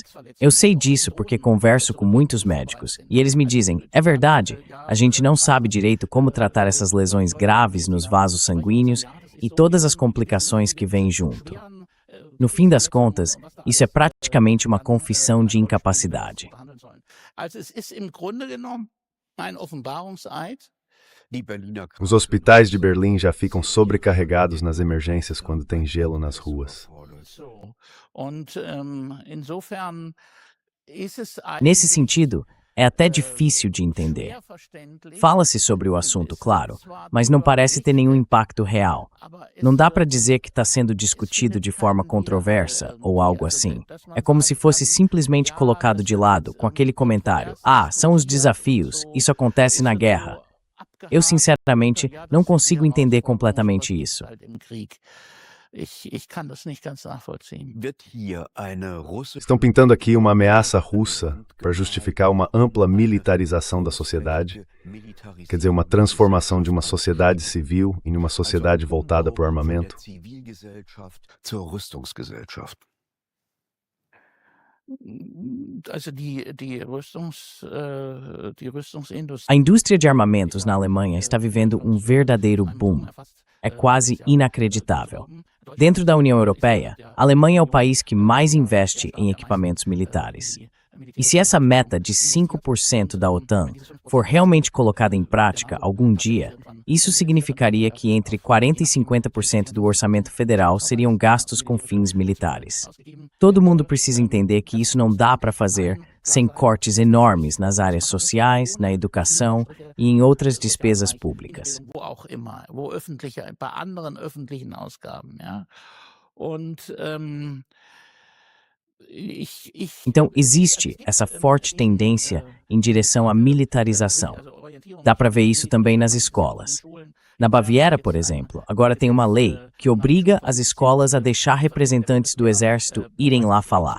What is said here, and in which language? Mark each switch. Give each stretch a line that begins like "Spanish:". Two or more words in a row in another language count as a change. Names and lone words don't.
Portuguese: Eu sei disso porque converso com muitos médicos, e eles me dizem, é verdade, a gente não sabe direito como tratar essas lesões graves nos vasos sanguíneos e todas as complicações que vêm junto. No fim das contas, isso é praticamente uma confissão de incapacidade.
German: Also es ist im Grunde genommen ein Offenbarungseid. Die Berliner
Portuguese: Os hospitais de Berlim já ficam sobrecarregados nas emergências quando tem gelo nas ruas.
German: So. Und insofern ist es
Portuguese: Nesse sentido, é até difícil de entender. Fala-se sobre o assunto, claro, mas não parece ter nenhum impacto real. Não dá para dizer que está sendo discutido de forma controversa ou algo assim. É como se fosse simplesmente colocado de lado com aquele comentário: ah, são os desafios, isso acontece na guerra. Eu, sinceramente, não consigo entender completamente isso.
German: Ich kann das nicht ganz nachvollziehen. wird hier eine russische
Portuguese: Estão pintando aqui uma ameaça russa para justificar uma ampla militarização da sociedade, quer dizer, uma transformação de uma sociedade civil em uma sociedade voltada para o armamento.
German: Zivilgesellschaft zur Rüstungsgesellschaft. Also die Rüstungsindustrie.
Portuguese: A indústria de armamentos na Alemanha está vivendo um verdadeiro boom. É quase inacreditável. Dentro da União Europeia, a Alemanha é o país que mais investe em equipamentos militares. E se essa meta de 5% da OTAN for realmente colocada em prática algum dia, isso significaria que entre 40% e 50% do orçamento federal seriam gastos com fins militares. Todo mundo precisa entender que isso não dá para fazer sem cortes enormes nas áreas sociais, na educação e em outras despesas públicas.
German: Wo auch immer, wo öffentliche, bei anderen öffentlichen Ausgaben, ja. Und
Portuguese: Então, existe essa forte tendência em direção à militarização. Dá para ver isso também nas escolas. Na Baviera, por exemplo, agora tem uma lei que obriga as escolas a deixar representantes do exército irem lá falar.